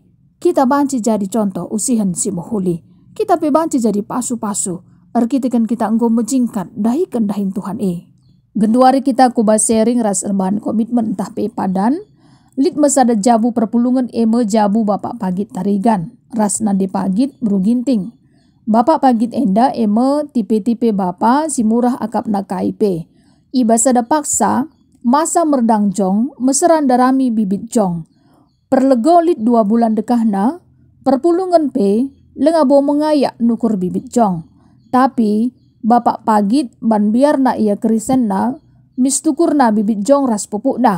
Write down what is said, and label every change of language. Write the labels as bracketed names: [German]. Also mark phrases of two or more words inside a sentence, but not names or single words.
[Batak Karo] Kita banci jadi contoh usihan si mohuli. Kita pe banci jadi pasu-pasu. Erkitekan kita enggo mejingkat dahikan dahin Tuhan Genduari kita kuba sharing ras erbahan komitmen entah pe padan. Lit mesada jabu perpulungan jabu Bapak Pagit tarigan. Ras nande pagit beruginting. Bapak Pagit enda tipe-tipe Bapak si murah akap na KIP. Ibasada paksa masa merdang jong meseran darami bibit jong. Perlego lit 2 bulan dekahna perpulungan pe lengabo mengayak nukur bibit jong. Tapi Bapak Pagit ban biar na ia kerisen na mistukur na bibit jong ras pupuk na.